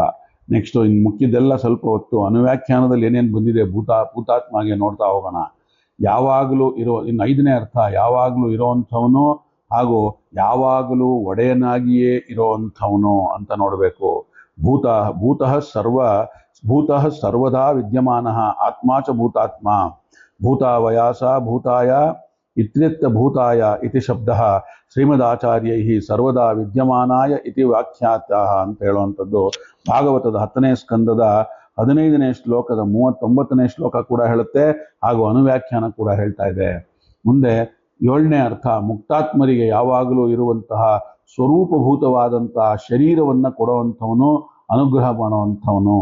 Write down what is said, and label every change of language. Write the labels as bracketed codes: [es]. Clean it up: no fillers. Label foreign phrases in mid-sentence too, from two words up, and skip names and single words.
[kn] ನೆಕ್ಸ್ಟ್ ಇನ್ನು ಮುಖ್ಯದೆಲ್ಲ ಸ್ವಲ್ಪ ಹೊತ್ತು ಅನುವ್ಯಾಖ್ಯಾನದಲ್ಲಿ ಏನೇನು ಬಂದಿದೆ ಭೂತಾತ್ಮಗೆ ನೋಡ್ತಾ ಹೋಗೋಣ. ಯಾವಾಗಲೂ ಇನ್ನು 5ನೇ ಅರ್ಥ, ಯಾವಾಗಲೂ ಇರೋವಂಥವನು ಹಾಗೂ ಯಾವಾಗಲೂ ಒಡೆಯನಾಗಿಯೇ ಇರೋವಂಥವನು ಅಂತ ನೋಡಬೇಕು. [sa] ಭೂತಃ ಸರ್ವದಾ ವಿದ್ಯಮಾನಃ ಆತ್ಮ ಚ ಭೂತಾತ್ಮ ಭೂತಾವಯಾಸ ಭೂತಾಯ ಇತ್ಯರ್ಥ ಭೂತಾಯ ಇತಿ ಶಬ್ದಃ ಶ್ರೀಮದಾಚಾರ್ಯೈ ಸರ್ವದಾ ವಿದ್ಯಮಾನಾಯ ಇತಿ ವ್ಯಾಖ್ಯಾತಃ [kn] ಅಂತ ಹೇಳುವಂಥದ್ದು ಭಾಗವತದ 10ನೇ ಸ್ಕಂದದ 15ನೇ ಶ್ಲೋಕದ 39ನೇ ಶ್ಲೋಕ ಕೂಡ ಹೇಳುತ್ತೆ, ಹಾಗೂ ಅನುವ್ಯಾಖ್ಯಾನ ಕೂಡ ಹೇಳ್ತಾ ಇದೆ. ಮುಂದೆ 7ನೇ ಅರ್ಥ, ಮುಕ್ತಾತ್ಮರಿಗೆ ಯಾವಾಗಲೂ ಇರುವಂತಹ ಸ್ವರೂಪಭೂತವಾದಂತಹ ಶರೀರವನ್ನು ಕೊಡುವಂಥವನು, ಅನುಗ್ರಹ ಮಾಡುವಂಥವನು.